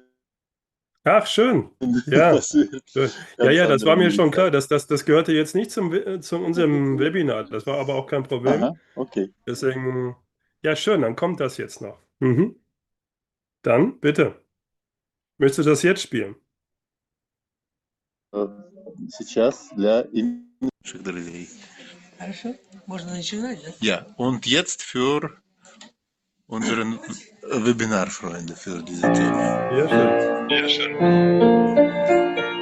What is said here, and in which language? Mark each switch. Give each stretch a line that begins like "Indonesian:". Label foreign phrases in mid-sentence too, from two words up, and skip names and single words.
German: Ach, schön. Ja, Das wird schön. ganz Ja, das andere war mir Musik schon klar. sein. Das gehörte jetzt nicht zu unserem Webinar. Das war aber auch kein Problem. Aha, okay. Deswegen, ja, schön, dann kommt das jetzt noch. Dann, bitte. Möchtest du das jetzt spielen?
Russian: Сейчас для наших друзей. Хорошо, можно начинать, да?
German: Ja, und jetzt für unseren Webinar-Freunde, für diese Themen. Ja, schön. Ja, schön.